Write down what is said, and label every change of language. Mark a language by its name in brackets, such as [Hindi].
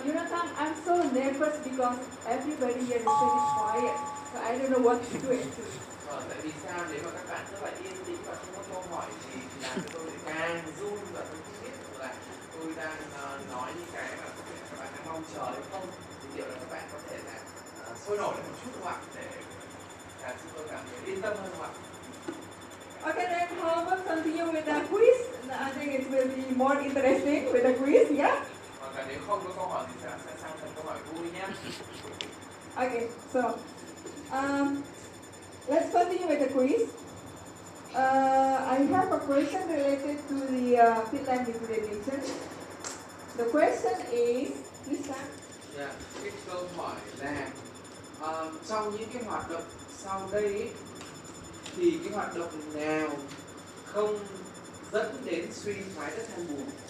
[English] Tom, I'm so nervous because everybody here is very quiet. So I don't know what to do actually. [Vietnamese] Tại vì sao nếu mà các bạn rất là yên tĩnh và không có câu hỏi gì thì làm cho tôi lại càng run và tôi không biết là tôi đang nói những cái mà có thể các bạn đang mong chờ hay không, thì điều là các bạn có thể là sôi nổi lên một chút không ạ, để làm cho tôi cảm thấy yên tâm hơn không ạ? [English] Okay, then how about continue with the quiz? I think it will be more interesting with the quiz, yeah? [Vietnamese] Hoặc là nếu không có câu hỏi thì sẽ sang phần câu hỏi vui nhé. [English] Okay, so let's continue with the quiz. I have a question related to the peatland degradation. The question is, please start. [Vietnamese] Yeah, cái câu hỏi là trong những cái hoạt động sau đây ấy, thì cái hoạt động nào không dẫn đến suy thoái đất than bùn?